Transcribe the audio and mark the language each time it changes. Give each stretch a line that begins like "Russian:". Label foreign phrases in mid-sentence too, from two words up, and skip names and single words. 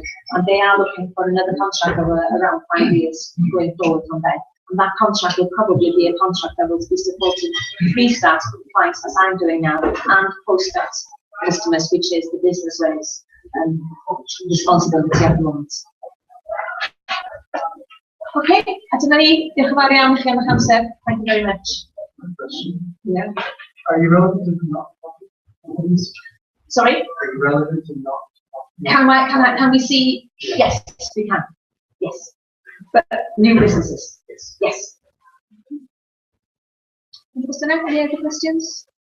English: And they are looking for another contract of around 5 years going forward from there. And that contract will probably be a contract that will be supporting pre-start clients, as I'm doing now, and post-start customers, which is the Business Wales responsibility at the moment.
Welsh: Okay, diolch yn fawr iawn i chi am eich amser.
English: Thank you very much. Yeah. Are you relevant to not? Sorry? Are you relevant to not? Can we see? Yes, we can. Yes. But new businesses. Yes. Any other questions?